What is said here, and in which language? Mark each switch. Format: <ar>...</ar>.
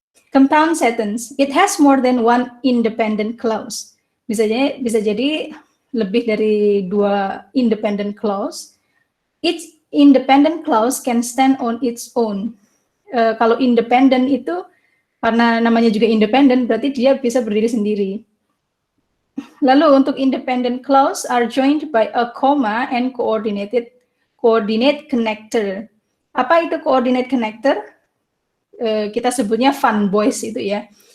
<en>Compound sentence, it has more than one independent clause.</en> <id>Bisa jadi lebih dari 2 independent clause.</id> <en>Each independent clause can stand on its own.</en> <id>Kalau independent itu karena namanya juga independent, berarti dia bisa berdiri sendiri. Lalu untuk</id> <en>independent clause are joined by a comma and coordinate connector.</en> <id>Apa itu coordinate connector? Kita sebutnya fun boys itu ya.</id>